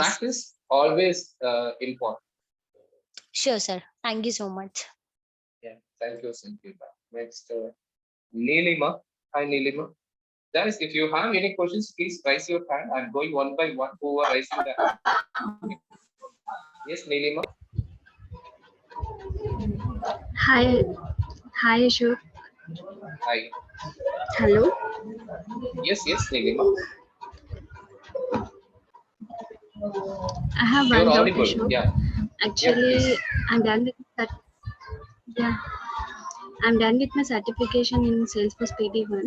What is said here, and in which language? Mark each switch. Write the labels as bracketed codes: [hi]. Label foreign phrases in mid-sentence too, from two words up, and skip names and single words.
[en] practice always important. Sure, sir. Thank you so much. Yeah, thank you, Cynthia. Next, Neelima. Hi, Neelima. Guys, if you have any questions, please raise your hand. I'm going one by one who are raising the hand. Yes, Neelima. Hi, hi, Ashok. Hi. Hello. Yes, Neelima. I have You're one doubt, audible. Ashok. Yeah. Actually, Please. I'm done with that. Yeah, I'm done with my certification in Salesforce PD1,